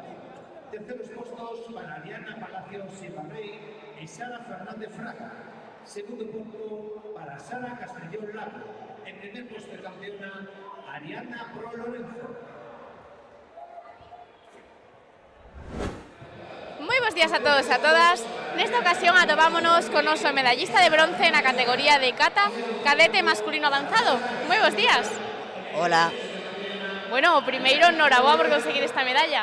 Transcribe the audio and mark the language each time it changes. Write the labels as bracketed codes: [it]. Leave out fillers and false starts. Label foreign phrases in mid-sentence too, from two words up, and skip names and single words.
[es] Terceros postos para Ariana Palacios Ibarrey y Sara Fernández Fraga. Segundo puesto para Sara Castellón Lago. En primer puesto de campeona, Ariadna Pro Lorenzo. [gl] Moi bons días a todos e a todas. Nesta ocasión atopámonos con noso medallista de bronce na categoría de kata cadete masculino avanzado. Moi bons días. Hola. Bueno, primeiro, noraboa por conseguir esta medalla.